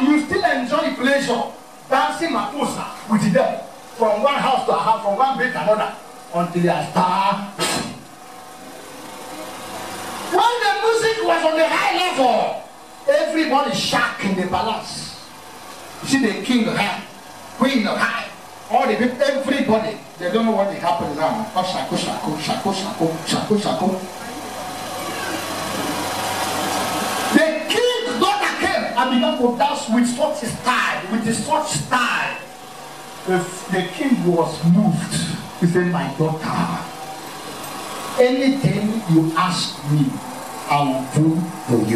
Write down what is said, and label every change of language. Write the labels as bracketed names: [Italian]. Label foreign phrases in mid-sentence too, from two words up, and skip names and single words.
[English] You still enjoy pleasure, dancing makosa with them from one house to a house, from one bed to another, until your star. When the music was on the high level, everybody shocked in the palace. You see the king high, queen high, all the people, everybody. They don't know what is happening now. Oh, shako, shako, shako, shako, shako, shako. The king's daughter came and began to dance with such style, The king was moved. He said, my daughter, anything you ask me, I will do for you.